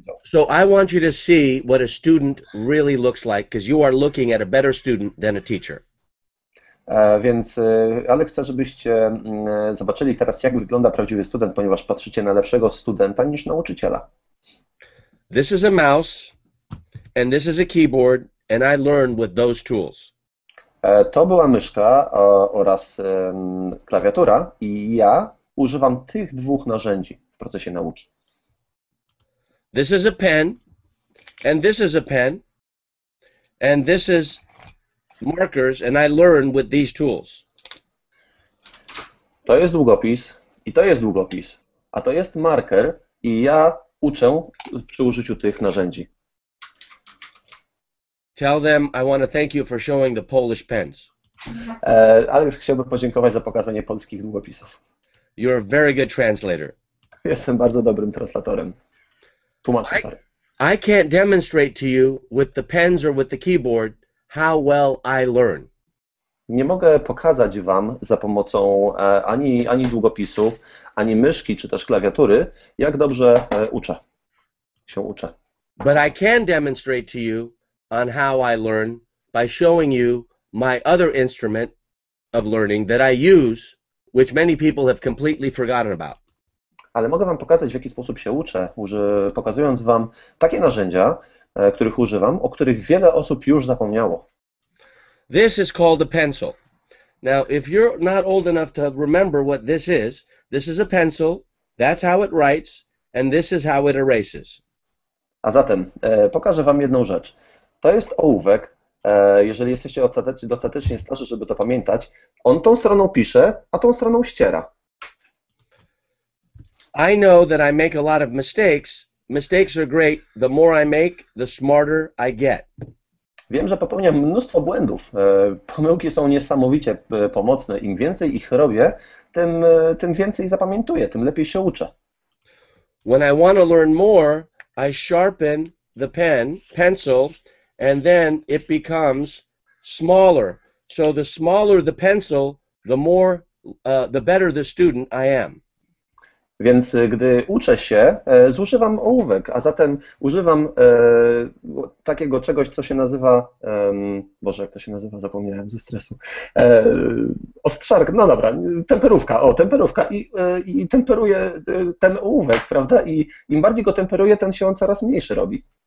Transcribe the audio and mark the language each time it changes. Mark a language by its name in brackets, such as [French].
[English] So I want you to see what a student really looks like, because you are looking at a better student than a teacher. [Polish] Więc Alex chce, żebyście zobaczyli teraz, jak wygląda prawdziwy student, ponieważ patrzycie na lepszego studenta niż nauczyciela. [English] This is a mouse, and this is a keyboard, and I learned with those tools. [Polish] To była myszka oraz klawiatura i ja używam tych dwóch narzędzi w procesie nauki. [English] This is a pen, and this is a pen, and this is markers, and I learned with these tools. [Polish] To jest długopis i to jest długopis, a to jest marker i ja uczę przy użyciu tych narzędzi. [English] Tell them I want to thank you for showing the Polish pens. [Polish] Alex chciałby podziękować za pokazanie polskich długopisów. [English] You're a very good translator. [Polish] Jestem bardzo dobrym translatorem. Tłumaczem, sorry. [English] I can't demonstrate to you with the pens or with the keyboard how well I learn. [Polish] Nie mogę pokazać Wam za pomocą ani długopisów, ani myszki, czy też klawiatury, jak dobrze się uczę. [English] But I can demonstrate to you on how I learn by showing you my other instrument of learning that I use, which many people have completely forgotten about. [Polish] Ale mogę Wam pokazać, w jaki sposób się uczę, pokazując Wam takie narzędzia, których używam, o których wiele osób już zapomniało. [English] This is called a pencil. Now, if you're not old enough to remember what this is a pencil, that's how it writes, and this is how it erases. [Polish] A zatem pokażę Wam jedną rzecz. To jest ołówek. Jeżeli jesteście dostatecznie starzy, żeby to pamiętać, on tą stroną pisze, a tą stroną ściera. [English] I know that I make a lot of mistakes. Mistakes are great. The more I make, the smarter I get. [Polish] Wiem, że popełniam mnóstwo błędów. Pomyłki są niesamowicie pomocne. Im więcej ich robię, tym więcej zapamiętuję, tym lepiej się uczę. [English] When I want to learn more, I sharpen the pencil, and then it becomes smaller. So the smaller the pencil, the better the student I am. [Polish] Więc gdy uczę się, zużywam ołówek, a zatem używam takiego czegoś, co się nazywa, Boże, jak to się nazywa, zapomniałem ze stresu, ostrzarka, no dobra, temperówka i temperuję ten ołówek, prawda, i im bardziej go temperuję, ten się on coraz mniejszy robi.